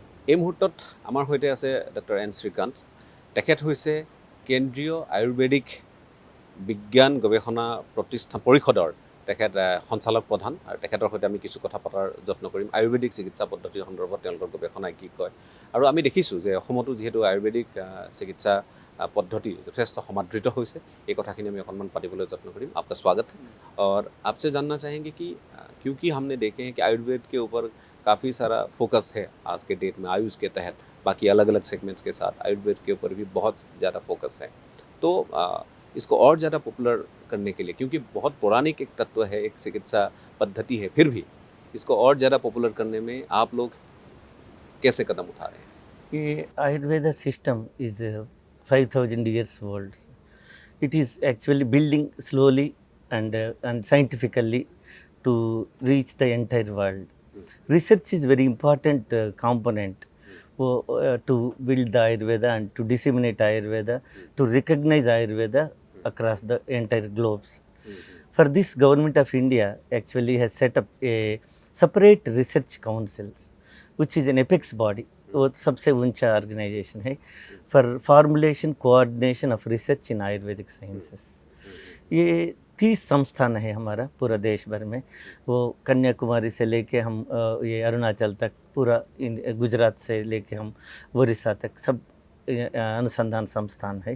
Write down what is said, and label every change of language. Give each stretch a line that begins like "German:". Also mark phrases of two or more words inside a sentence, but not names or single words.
Assamese: এই মুহূৰ্তত আমাৰ সৈতে আছে ডক্টৰ এন শ্ৰীকান্ত। তেখেত হৈছে কেন্দ্ৰীয় আয়ুৰ্বেদিক বিজ্ঞান গৱেষণা পৰিষদৰ তেখেত সঞ্চালক প্ৰধান, আৰু তেখেতৰ সৈতে আমি কিছু কথা পতাৰ যত্ন কৰিম আয়ুৰ্বেদিক চিকিৎসা পদ্ধতিৰ সন্দৰ্ভত তেওঁলোকৰ গৱেষণাই কি কয়। আৰু আমি দেখিছোঁ যে অসমতো যিহেতু আয়ুৰ্বেদিক চিকিৎসা পদ্ধতি যথেষ্ট সমাদৃত হৈছে এই কথাখিনি আমি অকণমান পাতিবলৈ যত্ন কৰিম।
Hindi: आपका स्वागत है और आपसे जानना चाहेंगे कि क्योंकि हमने देखे हैं कि आयुर्वेद के ऊपर काफ़ी सारा फोकस है आज के डेट में आयुष के तहत, बाकी अलग अलग सेगमेंट्स के साथ आयुर्वेद के ऊपर भी बहुत ज़्यादा फोकस है। तो इसको और ज़्यादा पॉपुलर करने के लिए, क्योंकि बहुत पौराणिक एक तत्व है, एक चिकित्सा पद्धति है, फिर भी इसको और ज़्यादा पॉपुलर करने में आप लोग कैसे कदम उठा रहे हैं?
English: ये आयुर्वेदा system is 5,000 years old. It is actually building slowly and scientifically to reach the entire world. Research is very important component to build the Ayurveda and to disseminate Ayurveda, to recognize Ayurveda across the entire globes. For this, Government of India actually has set up a separate research councils, which is an apex body.
Hindi: वो सबसे ऊंचा ऑर्गेनाइजेशन है
English: for formulation coordination of research in Ayurvedic sciences.
Hindi: ये 30 संस्थान है हमारा पूरा देश भर में। वो कन्याकुमारी से लेके हम ये अरुणाचल तक, पूरा गुजरात से लेके हम उड़ीसा तक सब अनुसंधान संस्थान है।